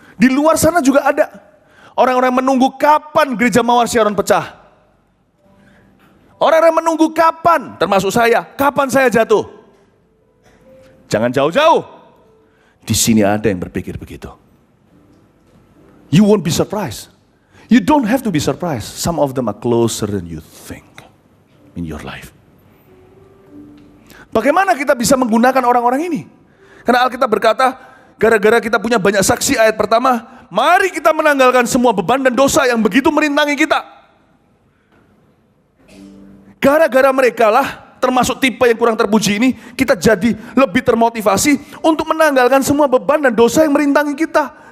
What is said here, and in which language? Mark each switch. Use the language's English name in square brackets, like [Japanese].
[Indonesian] Di luar sana juga ada. Orang-orang menunggu kapan gereja Mawar Sharon pecah. Orang-orang menunggu kapan, termasuk saya, kapan saya jatuh. Jangan jauh-jauh. Di sini ada yang berpikir begitu. [English] You won't be surprised. You don't have to be surprised. Some of them are closer than you think in your life. [Indonesian] Bagaimana kita bisa menggunakan orang-orang ini? Karena Alkitab berkata, gara-gara kita punya banyak saksi, ayat pertama, mari kita menanggalkan semua beban dan dosa yang begitu merintangi kita. Gara-gara mereka lah, termasuk tipe yang kurang terpuji ini, kita jadi lebih termotivasi untuk menanggalkan semua beban dan dosa yang merintangi kita.